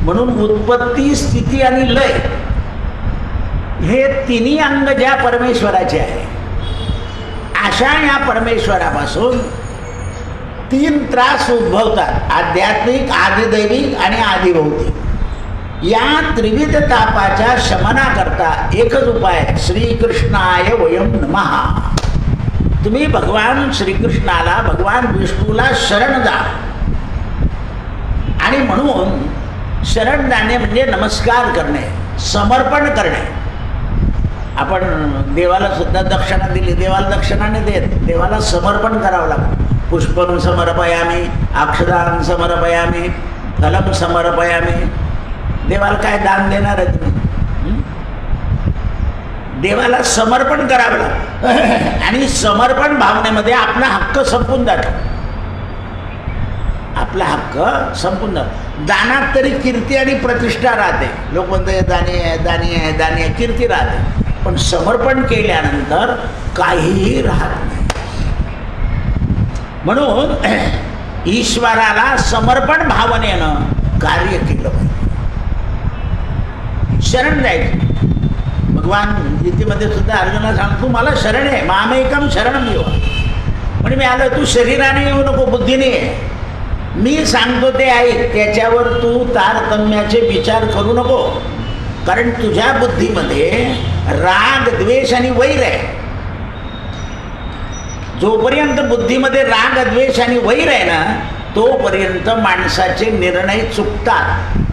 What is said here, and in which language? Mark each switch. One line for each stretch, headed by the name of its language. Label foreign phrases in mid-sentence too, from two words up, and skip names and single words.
Marathi: म्हणून उत्पत्ती, स्थिती आणि लय हे तिन्ही अंग ज्या परमेश्वराचे आहे, अशा या परमेश्वरापासून 3 त्रास उद्भवतात: आध्यात्मिक, आदिदैविक आणि आदिभौतिक. या त्रिविध तापाच्या शमनाकरता एकच उपाय,
Sanskrit: श्रीकृष्णाय वयं नमः.
Marathi: तुम्ही भगवान श्रीकृष्णाला, भगवान विष्णूला शरण जा. आणि म्हणून शरण जाणे म्हणजे नमस्कार करणे, समर्पण करणे. आपण देवाला सुद्धा दक्षिणा दिली, देवाला दक्षिणा नाही देत, देवाला समर्पण करावं लागतं.
Sanskrit: पुष्पं समर्पयामी, अक्षदान समर्पयामी, फलं समर्पयामी.
Marathi: देवाला काय दान देणार आहे तुम्ही? देवाला समर्पण करावं लागतं. आणि समर्पण भावनेमध्ये आपला हक्क संपून जातो. आपला हक्क संपून जातो. दानात तरी कीर्ती आणि प्रतिष्ठा राहते. लोक म्हणतात दानी आहे, दानी आहे, दानी आहे, कीर्ती राहते. पण समर्पण केल्यानंतर काहीही राहत नाही. म्हणून ईश्वराला समर्पण भावनेनं कार्य केलं पाहिजे. शरण जायचं. भगवान गीतेमध्ये सुद्धा अर्जुनाला सांगतो, मला शरण आहे,
Sanskrit: मामेकम शरणम यो.
Marathi: म्हणजे मी आलो, तू शरीराने येऊ नको, बुद्धीने ये. मी सांगतो ते ऐक, त्याच्यावर तू तारतम्याचे विचार करू नको. कारण तुझ्या बुद्धीमध्ये राग, द्वेष आणि वैर आहे. जोपर्यंत बुद्धीमध्ये राग, द्वेष आणि वैर आहे ना, तोपर्यंत माणसाचे निर्णय चुकतात.